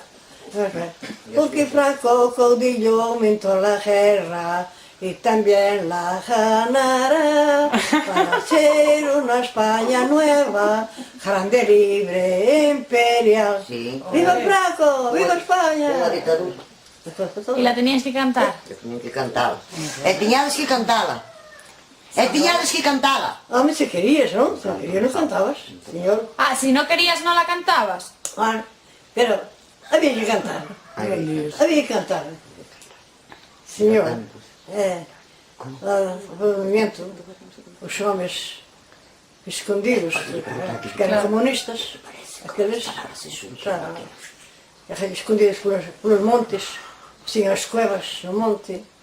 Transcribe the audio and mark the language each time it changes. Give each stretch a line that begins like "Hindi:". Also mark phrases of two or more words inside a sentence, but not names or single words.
Spanish: Porque Franco caudillo aumentó la guerra y también la ganará para ser una España nueva, grande, libre, imperial. Sí. ¡Viva Franco! ¡Viva España! La dictadura. E la tenías que cantar?
Galician: Tiñan que cantala. E tiñades que cantala. E tiñades que cantala. Home, se querías, non? Se querías non cantabas, señor.
Spanish: Ah, si no querías no la cantabas. Pero había que cantar. Había que cantar.
Galician: Señor, o movimento, os homes escondidos, que eran comunistas, aqueles, escondidos polos montes, tinham as cuevas no monte.